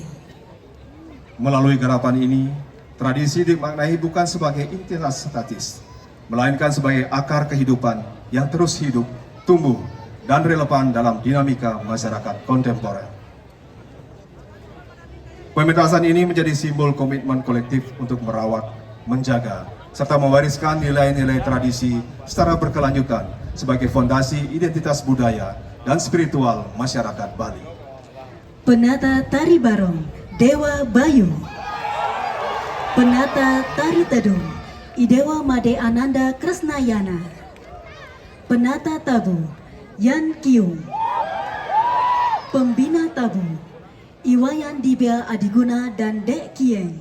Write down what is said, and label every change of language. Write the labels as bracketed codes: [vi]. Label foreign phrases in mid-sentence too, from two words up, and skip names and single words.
[id] Melalui garapan ini, tradisi dimaknai bukan sebagai entitas statis, melainkan sebagai akar kehidupan yang terus hidup, tumbuh, dan relevan dalam dinamika masyarakat kontemporer. Pementasan ini menjadi simbol komitmen kolektif untuk merawat, menjaga, serta mewariskan nilai-nilai tradisi secara berkelanjutan sebagai fondasi identitas budaya dan spiritual masyarakat Bali. Penata Tari Barong, Dewa Bayu. Penata Tari Tedung, Idewa Made Ananda Kresnayana. Penata Tabu, Yan Kiung. Pembina Tabu, Iwayan Dibel Adiguna dan Dek Kieng.